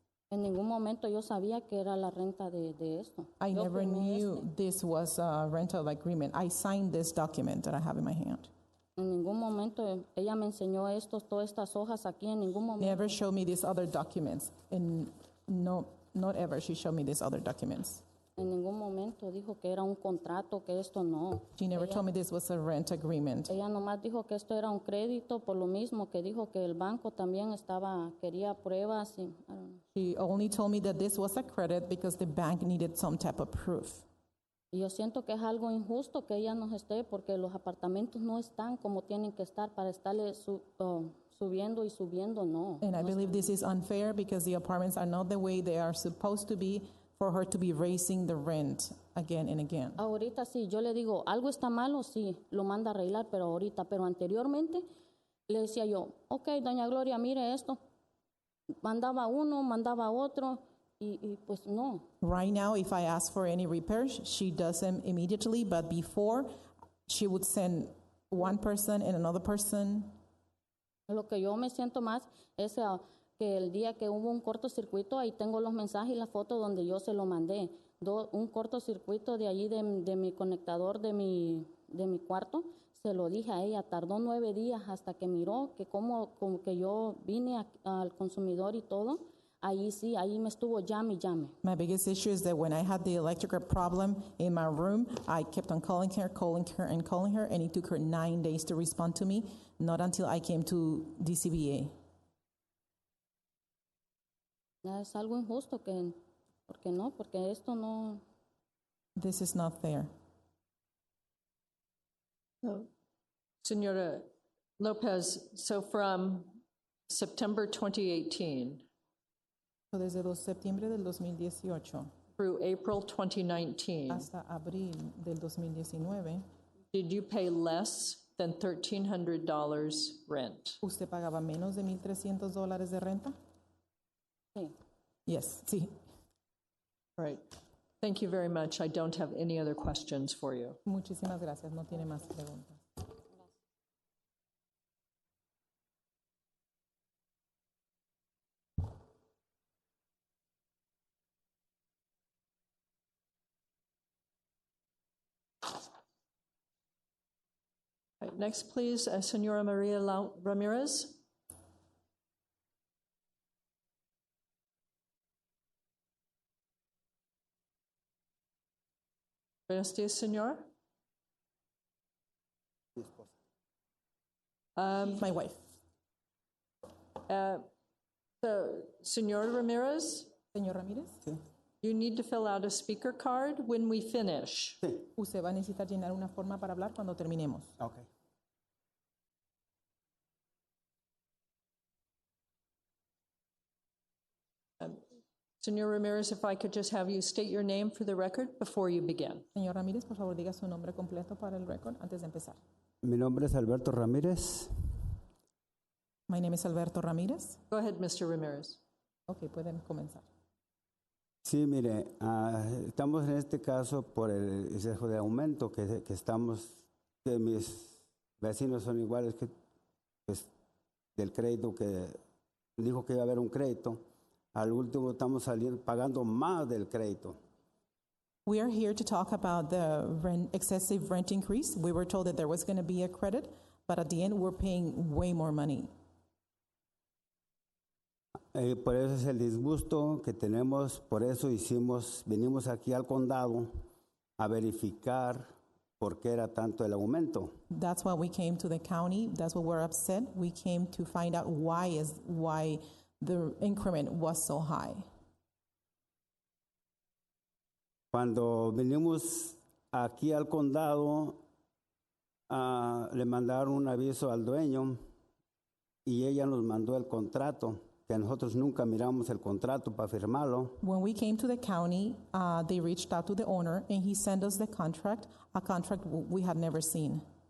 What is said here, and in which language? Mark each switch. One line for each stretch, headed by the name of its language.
Spanish: En ningún momento yo sabía que era la renta de esto.
English: I
Spanish: Yo
English: never
Spanish: firmé
English: knew this was a rental agreement. I signed this document that I have in my hand.
Spanish: En ningún momento ella me enseñó todas estas hojas aquí, en ningún momento.
English: Never showed me these other documents, and no, not ever she showed me these other documents.
Spanish: En ningún momento dijo que era un contrato, que esto no.
English: She never told me this was a rent agreement.
Spanish: Ella nomás dijo que esto era un crédito, por lo mismo que dijo que el banco también quería pruebas.
English: I don't know. She only told me that this was a credit because the bank needed some type of proof.
Spanish: Y yo siento que es algo injusto que ella nos esté, porque los apartamentos no están como tienen que estar para estarle subiendo y subiendo, no.
English: And I believe this is unfair because the apartments are not the way they are supposed to be for her to be raising the rent again and again.
Spanish: Ahorita sí, yo le digo, algo está malo, sí, lo manda a arreglar, pero anteriormente le decía yo, okay, doña Gloria, mire esto. Mandaba uno, mandaba otro. Y pues no.
English: Right now, if I ask for any repairs, she does them immediately, but before, she would send one person and another person.
Spanish: Lo que yo me siento más es que el día que hubo un cortocircuito, ahí tengo los mensajes y la foto donde yo se lo mandé. Un cortocircuito de allí de mi conectador de mi cuarto, se lo dije a ella, tardó 9 días hasta que miró que como que yo vine al consumidor y todo. Ahí sí, ahí me estuvo llame y llame.
English: My biggest issue is that when I had the electrical problem in my room, I kept on calling her, and it took her 9 days to respond to me, not until I came to DCBA.
Spanish: Es algo injusto porque esto no.
English: This is not fair. Senora Lopez, so from September 2018
Spanish: So desde septiembre del 2018
English: through April 2019,
Spanish: hasta abril del 2019,
English: did you pay less than $1,300 rent?
Spanish: ¿usted pagaba menos de $1,300 de renta? Sí.
English: Yes,
Spanish: sí.
English: Right. Thank you very much. I don't have any other questions for you.
Spanish: Muchísimas gracias. No tiene más preguntas.
English: Right, next, please, Senora Maria Ramirez.
Spanish: Buenos días, señor.
English: My wife. So, Señor Ramirez,
Spanish: Señor Ramírez,
English: you need to fill out a speaker card when we finish.
Spanish: usted va a necesitar llenar una forma para hablar cuando terminemos.
English: Okay. Señor Ramirez, if I could just have you state your name for the record before you begin.
Spanish: Señor Ramírez, por favor, diga su nombre completo para el récord antes de empezar. Mi nombre es Alberto Ramírez.
English: My name is Alberto Ramírez. Go ahead, Mr. Ramirez.
Spanish: Ok, pueden comenzar. Sí, mire, estamos en este caso por el exceso de aumento que mis vecinos son iguales que pues, del crédito que dijo que iba a haber un crédito. Al último estamos pagando más del crédito.
English: We are here to talk about the excessive rent increase. We were told that there was going to be a credit, but at the end we're paying way more money.
Spanish: Por eso es el disgusto que tenemos, por eso venimos aquí al condado a verificar por qué era tanto el aumento.
English: That's why we came to the county. That's why we're upset. We came to find out why the increment was so high.
Spanish: Cuando venimos aquí al condado, le mandaron un aviso al dueño y ella nos mandó el contrato, que nosotros nunca miramos el contrato para firmarlo.
English: When we came to the county, they reached out to the owner and he sent us the contract, a contract we had never seen.